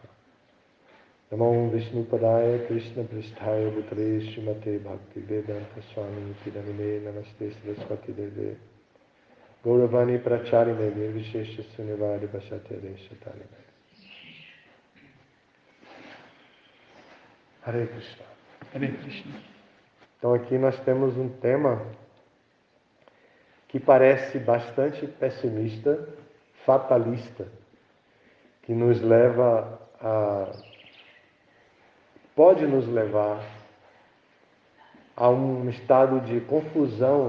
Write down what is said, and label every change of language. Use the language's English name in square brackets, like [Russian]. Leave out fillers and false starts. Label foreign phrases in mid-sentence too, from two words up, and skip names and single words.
[Sanskrit] Namo Vishnu Padaya Krishna Pristhaya Bhutale Srimate Bhakti Vedanta Swami Pidamine Namaste Saraswati Deve Gauravani Pracharine Vishesha Sunivadi Vasate Reshatane. Hare Krishna. Hare Krishna. [Portuguese] Então aqui nós temos um tema que parece bastante pessimista, fatalista, que nos leva pode nos levar a um estado de confusão.